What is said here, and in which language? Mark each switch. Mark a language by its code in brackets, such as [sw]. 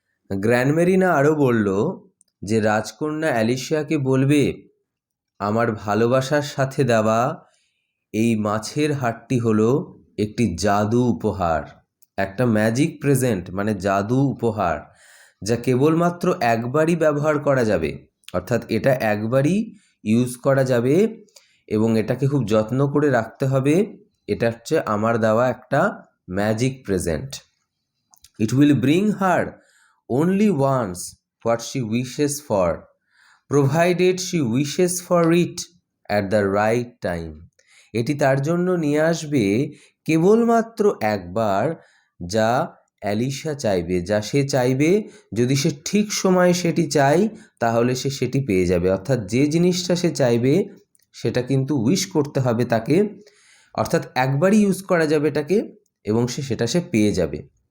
[bn] Grand Marina আরও বলল যে রাজকন্যা অ্যালিশিয়াকে বলবে আমার ভালোবাসার সাথে দেওয়া এই মাছের হাড়টি হলো একটি জাদু উপহার, একটা ম্যাজিক প্রেজেন্ট মানে জাদু উপহার, যা কেবলমাত্র একবারই ব্যবহার করা যাবে। অর্থাৎ এটা একবারই ইউজ করা যাবে এবং এটাকে খুব যত্ন করে রাখতে হবে। এটা হচ্ছে আমার দেওয়া একটা magic present. [en] It will bring her only wants what she wishes for, provided she wishes for it at the right time. [bn] এটি তার জন্য নিয়ে আসবে কেবলমাত্র একবার, যা অ্যালিশা চাইবে, যা সে চাইবে। যদি সে ঠিক সময়ে সেটি চায় তাহলে সে সেটি পেয়ে যাবে। অর্থাৎ যে জিনিসটা সে চাইবে সেটা কিন্তু উইশ করতে হবে তাকে, অর্থাৎ একবারই ইউজ করা যাবে এটাকে এবং সেটা পেয়ে যাবে।